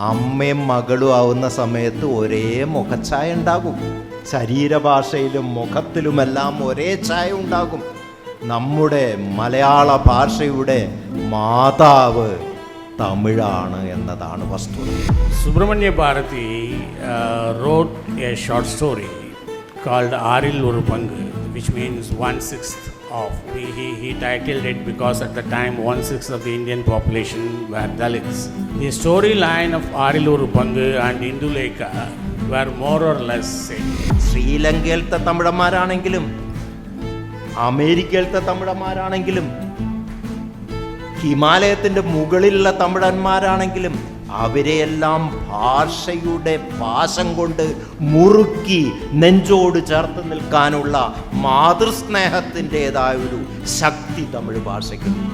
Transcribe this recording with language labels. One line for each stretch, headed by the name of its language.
Malayalam: അമ്മയും മകളും ആവുന്ന സമയത്ത് ഒരേ മുഖഛായ ഉണ്ടാകും. ശരീരഭാഷയിലും മുഖത്തിലുമെല്ലാം ഒരേ ഛായ ഉണ്ടാകും. നമ്മുടെ മലയാള ഭാഷയുടെ മാതാവ് തമിഴാണ് എന്നതാണ് വസ്തുത.
English: Subramanya Bharati wrote a short story called Aril Oru Pangu, which means 1/6 of. He titled it because at the time 1/6 of the Indian population were Dalits. The storyline of Aril Oru Pangu and Indulekha were more or less same.
Malayalam: ശ്രീലങ്കയിലത്തെ തമിഴന്മാരാണെങ്കിലും അമേരിക്കയിലത്തെ തമിഴന്മാരാണെങ്കിലും ഹിമാലയത്തിൻ്റെ മുകളിലുള്ള തമിഴന്മാരാണെങ്കിലും അവരെയെല്ലാം ഭാഷയുടെ പാശം കൊണ്ട് മുറുക്കി നെഞ്ചോട് ചേർത്ത് നിൽക്കാനുള്ള മാതൃസ്നേഹത്തിൻ്റെതായ ഒരു ശക്തി തമിഴ് ഭാഷയ്ക്ക്.